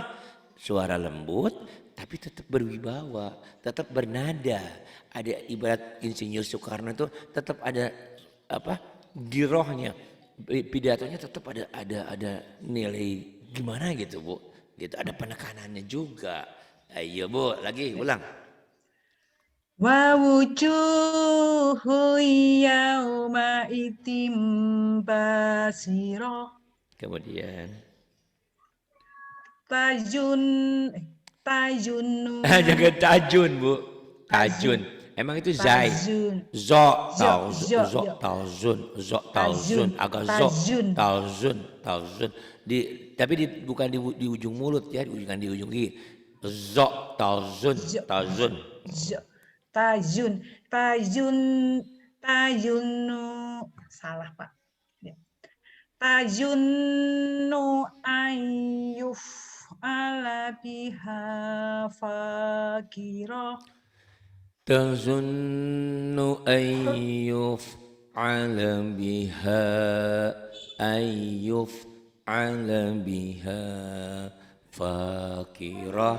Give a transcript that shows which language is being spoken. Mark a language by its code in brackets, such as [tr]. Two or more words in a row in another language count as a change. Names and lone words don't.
[id] Suara lembut tapi tetap berwibawa, tetap bernada. Ada ibarat Insinyur Soekarno itu tetap ada apa? Girohnya. Pidatonya tetap ada nilai gimana gitu, Bu. Gitu ada penekanannya juga. Ayo, Bu, lagi ulang. [ar] ووجوه يومئذ باسرة. [id] Kemudian [ar] تظن تظن [id] jangan tajun, Bu. [ar] tajun [id] Tajun. Emang itu zai. [ar] tajun Zo zo tau zo zo yo تظن ظ tajun tauzun agak zo tajun [id] tauzun tapi bukan di ujung mulut ya, bukan di ujung gigi. [ar] ظ تظن zo tauzun. ظ تظن تظن تظن [id] salah Pak. Ya. [ar] تظن أن يفعل بها فاقرة. تظن أن يفعل بها أن يفعل بها فاقرة.